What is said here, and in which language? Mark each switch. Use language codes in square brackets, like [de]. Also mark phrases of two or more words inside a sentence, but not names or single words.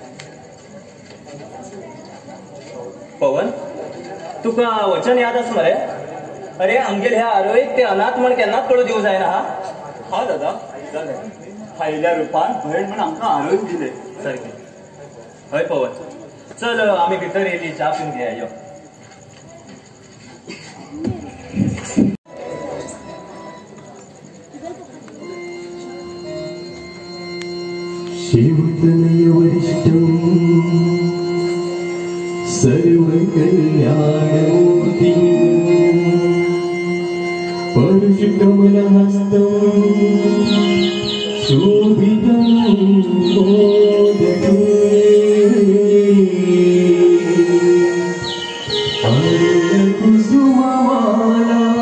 [kok] पवन तुका वचन याद आसा मरे अरे आमगेर ह्या आरोहीक ते अनाथ म्हण केन्नाच कळू दिवं जायना हा दादा जालें खायल्या रुपान भयण म्हण आमकां आरोग्य दिले सारकें हय पवन चल आमी भितर येयली च्या पिवन घेया यो [sa] शिवतनय वरिष्ठं सर्वकल्याणमूर्तिं परशुकमलहस्तं शोभितं मोदके कुसुममाला